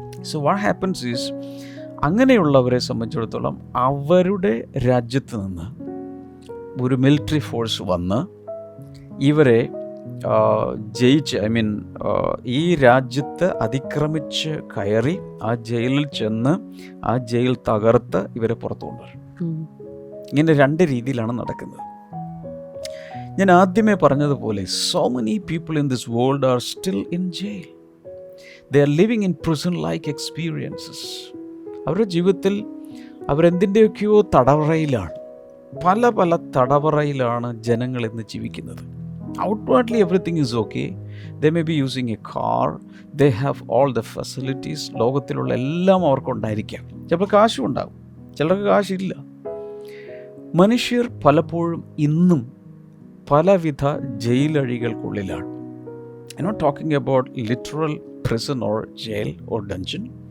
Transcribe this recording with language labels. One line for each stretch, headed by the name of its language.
English: so what happens is,
Malayalam: അങ്ങനെയുള്ളവരെ സംബന്ധിച്ചിടത്തോളം അവരുടെ രാജ്യത്ത് നിന്ന് ഒരു മിലിറ്ററി ഫോഴ്സ് വന്ന് ഇവരെ ജയിച്ച്, ഈ രാജ്യത്ത് അതിക്രമിച്ച് കയറി ആ ജയിലിൽ ചെന്ന് ആ ജയിൽ തകർത്ത് ഇവരെ പുറത്തു കൊണ്ടുവരും. ഇങ്ങനെ രണ്ട് രീതിയിലാണ് നടക്കുന്നത്. ഞാൻ ആദ്യമേ പറഞ്ഞതുപോലെ
English: so many people in this world are still in jail. They are living in prison-like experiences.
Malayalam: അവരുടെ ജീവിതത്തിൽ അവരെന്തിൻ്റെയൊക്കെയോ തടവറയിലാണ്. പല പല തടവറയിലാണ് ജനങ്ങൾ ഇന്ന് ജീവിക്കുന്നത്.
English: Outwardly everything is okay. They may be using a car. They have all the facilities.
Malayalam: ലോകത്തിലുള്ള എല്ലാം അവർക്കുണ്ടായിരിക്കാം. ചിലപ്പോൾ കാശും ഉണ്ടാകും, ചിലർക്ക് കാശില്ല. മനുഷ്യർ പലപ്പോഴും ഇന്നും പലവിധ ജയിലഴികൾക്കുള്ളിലാണ്.
English: I not talking about literal prison or jail or dungeon.